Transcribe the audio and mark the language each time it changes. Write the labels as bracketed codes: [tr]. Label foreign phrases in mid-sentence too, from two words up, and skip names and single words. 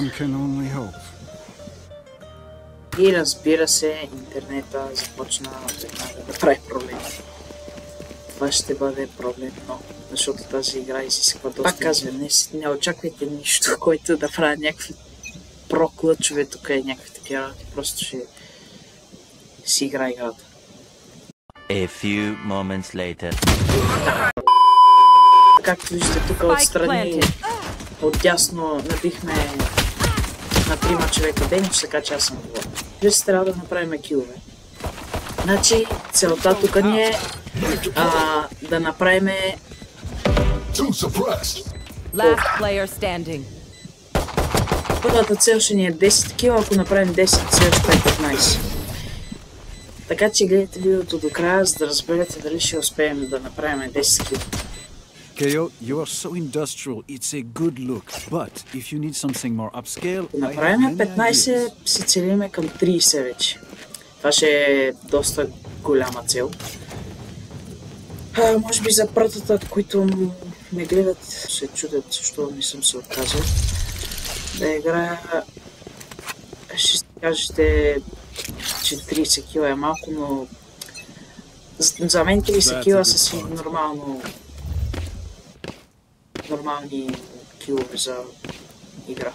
[bg] И разбира се, интернета започна да прави проблеми. Това ще бъде проблемно, защото тази игра изисква доста. Пак казвам, не очаквайте нищо, който да прави някакви проклъчове тук и някакви такива работи. Просто ще си игра играта. [en] A few moments later. [bg] Както виждате тук отстрани, отдясно набихме на 3 човека Денич, така че аз съм това. Вижте, трябва да направим килове. Значи, целта тук ни е да направим... Първата цел ще ни е 10 кила, ако направим 10, цел ще е 15. Така че гледайте видеото до края, за да разберете дали ще успеем да направим 10 кила. [en] Keo, you are so industrial, it's a good look, but if you need something more upscale, [bg] ако направим 15, се целиме към 30 вече. Това ще е доста голяма цел. Може би за първата, които ме гледат, се чудят, защо не съм се отказал да играя. Ще си кажете, че 30 кила е малко, но за мен 30 кила са си нормални килове за игра.